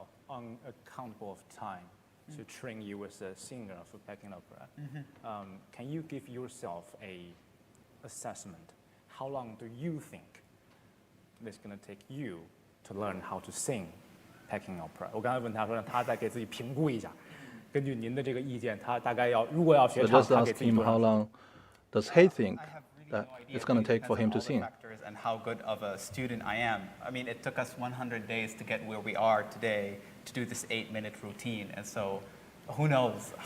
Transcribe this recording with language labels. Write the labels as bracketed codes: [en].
[en] Unaccountable of time to train you as a singer for Peking Opera. Can you give yourself a assessment? How long do you think it's going to take you to learn how to sing Peking Opera? [zh] 我刚才问他说，让他再给自己评估一下，根据您的这个意见，他大概如果要学唱，他给自己多长时间？ [en] How long does he think that it's going to take for him to sing? And how good of a student I am. I mean, it took us 100 days to get where we are today to do this 8-minute routine, and so who knows how long.